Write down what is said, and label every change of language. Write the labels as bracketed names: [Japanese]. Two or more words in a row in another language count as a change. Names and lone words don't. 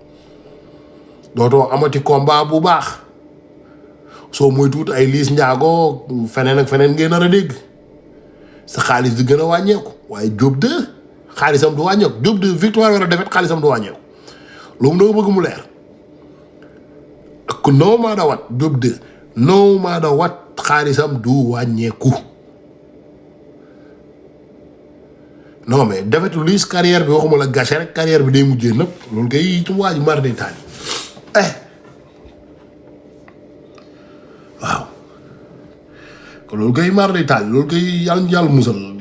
[Wolof] soo mooy tuut ay Liss Ndiago feneen ak feneen ngeen nar a dégg sa xaalis di gën a wàññeeku waaye Diop 2 xaalisam du wàññeeku Diop 2 victoire wala défaite xaalisam du wàññeeku loolu doo bëgg mu leer ak [English] no matter what [Wolof] Diop 2 [English] no matter what [Wolof] xaalisam du wàññeeku [French] non mais [Wolof] défaite Liss carrière bi waxuma la gâché rek carrière bi day mujjee nëpp loolu kay ci waaju mar day taali waaw kon loolu kay mar day taali loolu kay yàlla musal